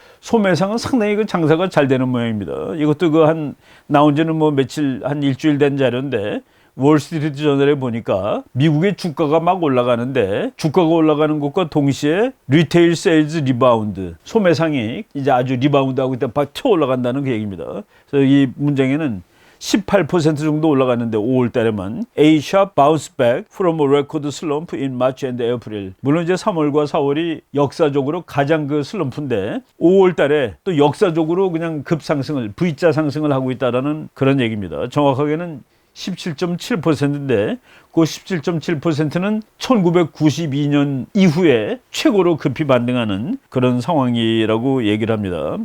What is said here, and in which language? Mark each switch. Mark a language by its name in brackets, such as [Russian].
[Korean] 소매상은 상당히 그 장사가 잘 되는 모양입니다. 이것도 그 한 나온 지는 뭐 며칠 한 일주일 된 자료인데 월스트리트 저널에 보니까 미국의 주가가 막 올라가는데 주가가 올라가는 것과 동시에 리테일 세일즈 리바운드 소매상이 이제 아주 리바운드하고 있다 막 튀어 올라간다는 그 얘기입니다. 그래서 이 문장에는 18% 정도 올라갔는데 5월 달에만 [English] A sharp bounce back from a record slump in March and April. [Korean] 물론 이제 3월과 4월이 역사적으로 가장 그 슬럼프인데 5월 달에 또 역사적으로 그냥 급상승을 V자 상승을 하고 있다라는 그런 얘기입니다. 정확하게는 17.7%인데 그 17.7%는 1992년 이후에 최고로 급히 반등하는 그런 상황이라고 얘기를 합니다.